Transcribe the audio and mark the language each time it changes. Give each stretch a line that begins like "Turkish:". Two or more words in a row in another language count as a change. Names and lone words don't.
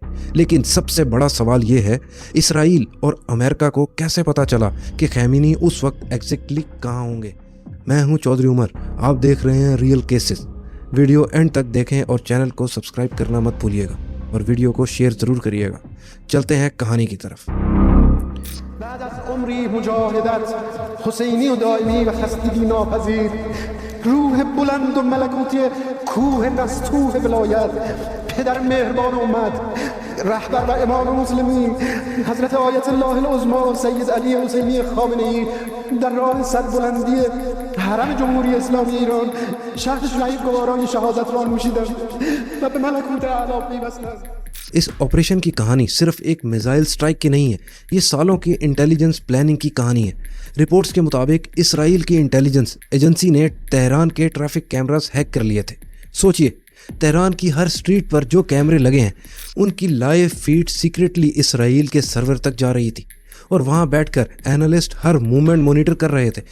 Hindi: लेकिन सबसे बड़ा सवाल ये है, इसराइल और अमेरिका को कैसे पता चला कि खमेनी उस वक्त एग्जैक्टली कहाँ होंगे? मैं हूँ चौधरी उमर, आप देख रहे हैं रियल केसेस।
English: video end
Hindi: तक देखें और चैनल को सब्सक्राइब करना मत भूलिएगा और वीडियो को शेयर ज़रूर करिएगा। चलते हैं कहानी की तरफ।
Persian: بعد از عمری مجاهدت حسینی و دائمی و خستگی ناپذیر روح بلند و ملکوتی کوه دستوه ولایت پدر مهربان امت رهبر و امام مسلمین حضرت آیت الله العظما سید علی حسینی خامنه‌ای در راه سربلندی حرم جمهوری اسلامی ایران شهد شهید گوارای شهادت را نوشیدند و به ملکوت اعلی پیوستند।
Hindi: इस ऑपरेशन की कहानी सिर्फ एक
English: missile strike
Hindi: की नहीं है, ये सालों की
English: intelligence planning
Hindi: की कहानी है। रिपोर्ट्स के मुताबिक इसराइल की
English: intelligence agency
Hindi: ने तेहरान के
English: traffic cameras
Hindi: हैक कर लिए थे। सोचिए, तेहरान की हर स्ट्रीट पर जो कैमरे लगे हैं उनकी
English: live feed secretly
Hindi: इसराइल के सर्वर तक जा रही थी और वहाँ बैठकर एनालिस्ट हर
English: movement monitor
Hindi: कर रहे थे।